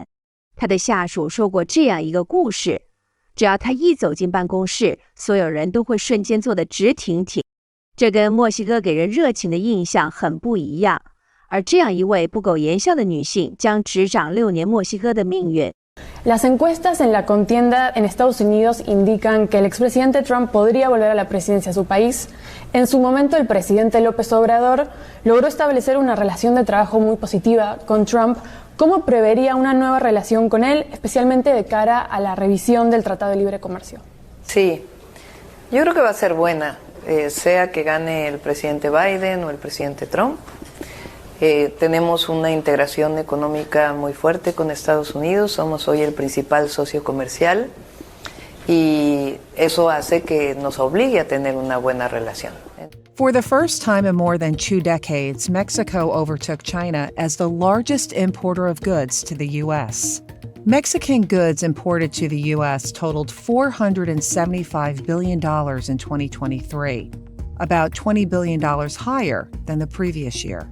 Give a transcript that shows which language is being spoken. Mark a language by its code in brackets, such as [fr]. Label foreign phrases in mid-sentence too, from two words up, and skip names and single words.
[zh] 他的下属说过这样一个故事：只要他一走进办公室，所有人都会瞬间坐得直挺挺。这跟墨西哥给人热情的印象很不一样。而这样一位不苟言笑的女性，将执掌6年墨西哥的命运。 [es] Las encuestas en la contienda en Estados Unidos indican que el expresidente Trump podría volver a la presidencia de su país. En su momento, el presidente López Obrador logró establecer una relación de trabajo muy positiva con Trump. ¿Cómo prevería una nueva relación con él, especialmente de cara a la revisión del Tratado de Libre Comercio? Sí, yo creo que va a ser buena, sea que gane el presidente Biden o el presidente Trump. Tenemos una integración económica muy fuerte con Estados Unidos, somos hoy el principal socio comercial y eso hace que nos obligue a tener una buena relación. [en] For the first time in more than 2 decades, Mexico overtook China as the largest importer of goods to the U.S. Mexican goods imported to the U.S. totaled $475 billion in 2023, about $20 billion higher than the previous year.